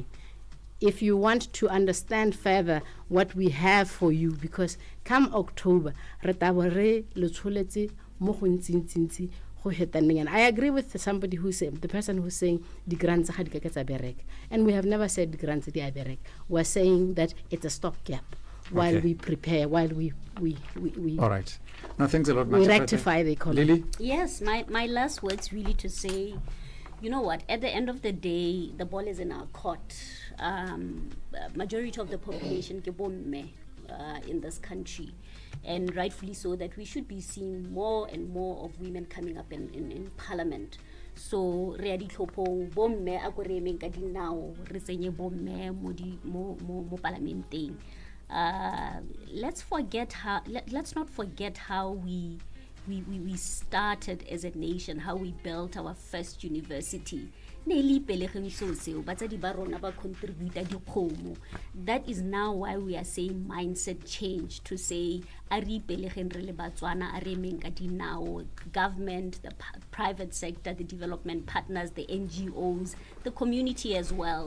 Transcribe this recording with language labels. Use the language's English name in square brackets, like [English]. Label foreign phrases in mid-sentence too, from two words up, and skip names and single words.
[English] If you want to understand further what we have for you, because come October, and I agree with somebody who said, the person who's saying the grants and we have never said the grants we're saying that it's a stopgap while Okay. we prepare, while we All right. Now, thanks a lot, we Machapete. rectify the economy. Lily? Yes, my last words really to say, you know what, at the end of the day, the ball is in our court. Majority of the population [Tswana] ke bomme, [English] in this country, and rightfully so, that we should be seeing more and more of women coming up in parliament. [Tswana] So re a ditlhophong bomme a go re emeng ka dinao re tsenye bomme mo parlamenteng. [English] Let's not forget how we started as a nation, how we built our first university. That is now why we are saying mindset change, to say government, the private sector, the development partners, the NGOs, the community as well.